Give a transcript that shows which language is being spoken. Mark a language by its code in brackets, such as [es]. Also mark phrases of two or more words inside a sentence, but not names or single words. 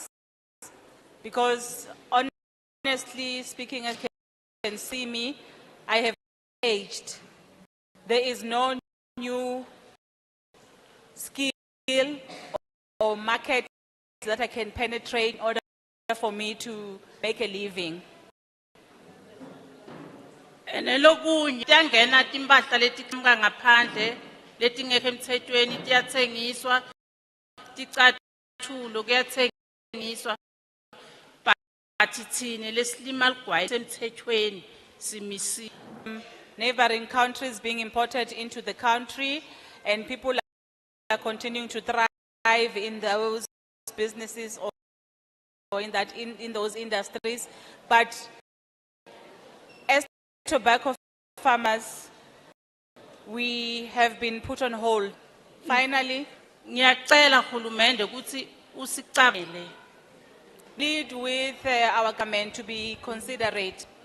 [en] Because honestly speaking, as you can see me, I have aged. There is no new skill or market that I can penetrate in order for me to make a living. [ss] Enelokunye tiyangena timpahla letiqhamuka ngaphandle letingekho emthethweni tiyathengiswa ticathulo kuyathengiswa but thina lesilima ligwayi semthethweni simisi. [en] Neighboring countries being imported into the country, and people are continuing to thrive in those businesses or in those industries. But as tobacco farmers, we have been put on hold. Finally, [ss] ngiyacela hulumende ukuthi usicabele. [en] Plead with our government to be considerate.